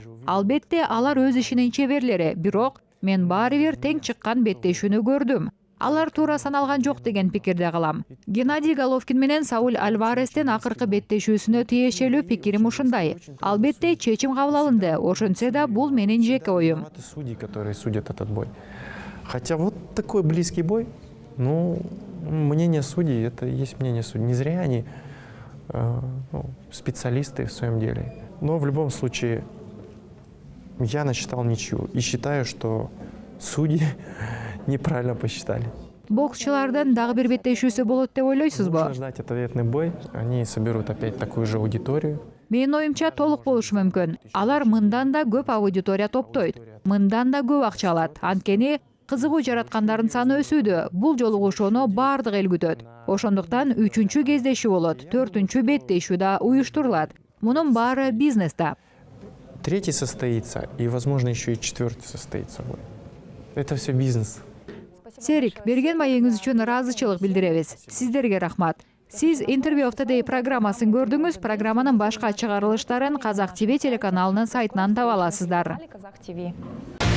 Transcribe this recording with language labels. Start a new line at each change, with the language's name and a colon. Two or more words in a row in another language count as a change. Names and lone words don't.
Kyrgyz: Албетте алар өз ишинин чеберлери. Бирок мен баары бир тең чыккан беттешүүнү көрдүм. Алар туура саналган жок деген пикирде калам. Геннадий Головкин менен Сауль Альварестин акыркы беттешүүсүнө тиешелүү пикирим ушундай. Албетте чечим кабыл алынды. Ошентсе да бул менин жеке оюм.
Russian: Судьи, которые судят этот бой. Хотя вот такой близкий бой, мнение судей — это есть мнение судей. Не зря они специалисты в своем деле. Но в любом случае я насчитал ничью и считаю, что судьи неправильно посчитали.
Kyrgyz: Боксчылардын дагы бир беттешүүсү болот деп ойлойсузбу?
Russian: Нужно ждать ответный бой. Они соберут опять такую же аудиторию.
Kyrgyz: Менин оюмча толук болушу мүмкүн. Алар мындан да көп аудитория топтойт. Мындан да көп акча алат. Анткени кызыгуу жараткандардын саны өсүүдө. Бул жолугушууну бардык эл күтөт. Ошондуктан 3-чү кездешүү болот, 4-чү беттешүү да уюштурулат. Мунун баары бизнесте.
Russian: 3-й состоится, и, возможно, еще и 4-й состоится. Это все бизнес.
Kyrgyz: Серик, берген маегиңиз үчүн ыраазычылык билдиребиз. Сиздерге рахмат. Сиз интервью
English: of the Day
Kyrgyz: программасын көрдүңүз. Программанын башка чыгарылыштарын Казак ТВ телеканалынын сайтынан таба аласыздар. Казах ТВ.